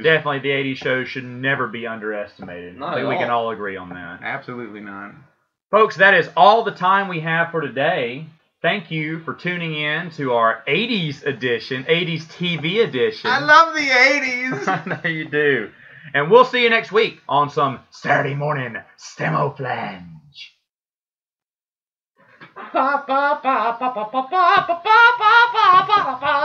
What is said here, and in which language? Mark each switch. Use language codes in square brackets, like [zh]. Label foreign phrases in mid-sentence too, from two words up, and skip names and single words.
[en] Definitely, the 80s shows should never be underestimated. I think we can all agree on that. Absolutely not. Folks, that is all the time we have for today. Thank you for tuning in to our 80s edition, 80s TV edition. I love the 80s. I know you do. And we'll see you next week on some Saturday morning Samoflange. Ba ba ba ba ba ba ba ba ba ba ba.